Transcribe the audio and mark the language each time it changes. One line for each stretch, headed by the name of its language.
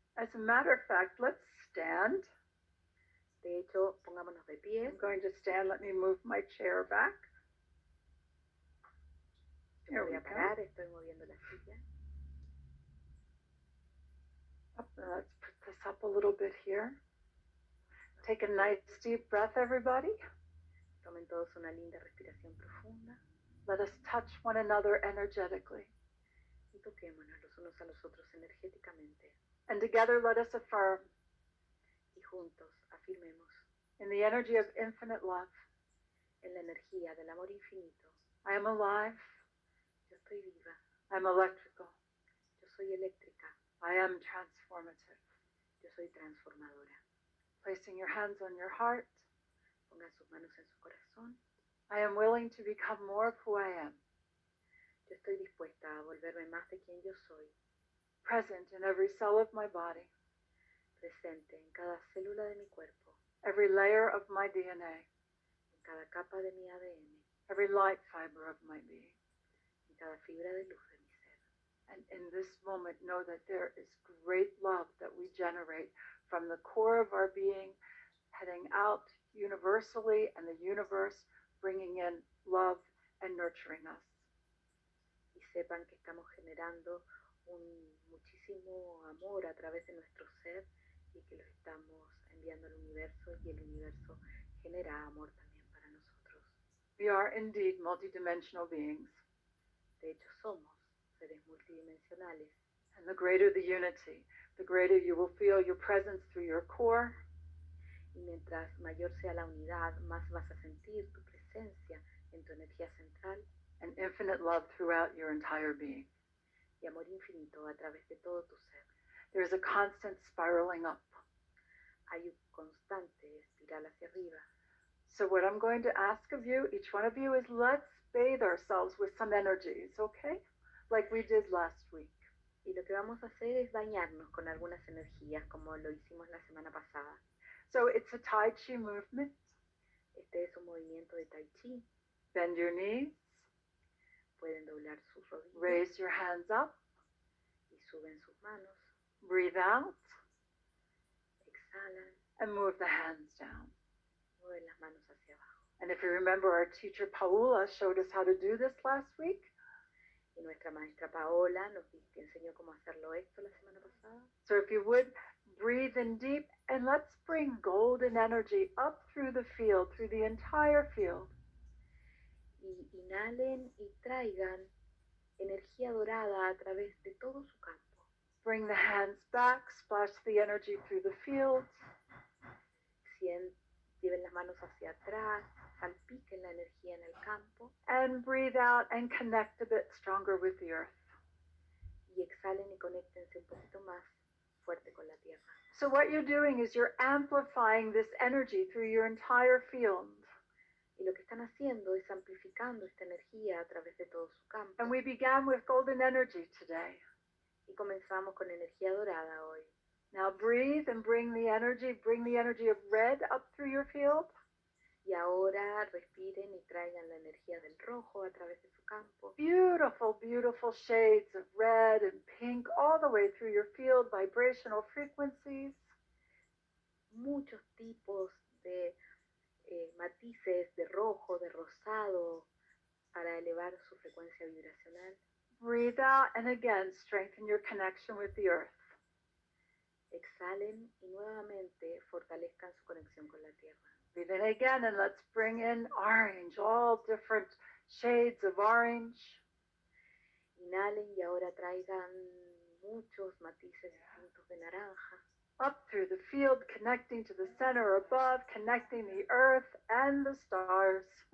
English: As a matter of fact, let's stand.
Spanish: De hecho, pongámonos de pie.
English: I'm going to stand. Let me move my chair back.
Spanish: Me voy a parar, estoy moviendo la silla.
English: Let's put this up a little bit here. Take a nice deep breath, everybody.
Spanish: Tomen todos una linda respiración profunda.
English: Let us touch one another energetically.
Spanish: Y toquémonos los unos a los otros energéticamente.
English: And together let us affirm.
Spanish: Y juntos afirmemos.
English: In the energy of infinite love.
Spanish: En la energía del amor infinito.
English: I am alive.
Spanish: Yo estoy viva.
English: I am electrical.
Spanish: Yo soy eléctrica.
English: I am transformative.
Spanish: Yo soy transformadora.
English: Placing your hands on your heart.
Spanish: Pongan sus manos en su corazón.
English: I am willing to become more of who I am.
Spanish: Yo estoy dispuesta a volverme más de quien yo soy.
English: Present in every cell of my body.
Spanish: Presente en cada célula de mi cuerpo.
English: Every layer of my DNA.
Spanish: En cada capa de mi ADN.
English: Every light fiber of my being.
Spanish: En cada fibra de luz de mi ser.
English: And in this moment, know that there is great love that we generate from the core of our being, heading out universally, and the universe bringing in love and nurturing us.
Spanish: Y sepan que estamos generando muchísimo amor a través de nuestro ser y que lo estamos enviando al universo y el universo genera amor también para nosotros.
English: We are indeed multidimensional beings.
Spanish: De hecho, somos seres multidimensionales.
English: And the greater the unity, the greater you will feel your presence through your core.
Spanish: Y mientras mayor sea la unidad, más vas a sentir tu presencia en tu energía central.
English: And infinite love throughout your entire being.
Spanish: Y amor infinito a través de todo tu ser.
English: There is a constant spiraling up.
Spanish: Hay un constante espiral hacia arriba.
English: So what I'm going to ask of you, each one of you, is let's bathe ourselves with some energies, okay? Like we did last week.
Spanish: Y lo que vamos a hacer es bañarnos con algunas energías, como lo hicimos la semana pasada.
English: So it's a Tai Chi movement.
Spanish: Este es un movimiento de Tai Chi.
English: Bend your knees.
Spanish: Pueden doblar sus rodillas.
English: Raise your hands up.
Spanish: Y suben sus manos.
English: Breathe out.
Spanish: Exhalan.
English: And move the hands down.
Spanish: Mueven las manos hacia abajo.
English: And if you remember, our teacher Paula showed us how to do this last week.
Spanish: Y nuestra maestra Paola nos enseñó cómo hacerlo esto la semana pasada.
English: So if you would, breathe in deep and let's bring golden energy up through the field, through the entire field.
Spanish: Y inhalen y traigan energía dorada a través de todo su campo.
English: Bring the hands back, splash the energy through the field.
Spanish: Lleven las manos hacia atrás, salpiquen la energía en el campo.
English: And breathe out and connect a bit stronger with the earth.
Spanish: Y exhalen y conéctense un poquito más fuerte con la tierra.
English: So what you're doing is you're amplifying this energy through your entire field.
Spanish: Y lo que están haciendo es amplificando esta energía a través de todo su campo.
English: And we began with golden energy today.
Spanish: Y comenzamos con energía dorada hoy.
English: Now breathe and bring the energy of red up through your field.
Spanish: Y ahora respiren y traigan la energía del rojo a través de su campo.
English: Beautiful, beautiful shades of red and pink all the way through your field, vibrational frequencies.
Spanish: Muchos tipos de matices de rojo, de rosado, para elevar su frecuencia vibracional.
English: Breathe out and again strengthen your connection with the earth.
Spanish: Exhalen y nuevamente fortalezcan su conexión con la tierra.
English: Breathe in again and let's bring in orange, all different shades of orange.
Spanish: Inhalen y ahora traigan muchos matices distintos de naranja
English: up through the field, connecting to the center above, connecting the earth and the stars.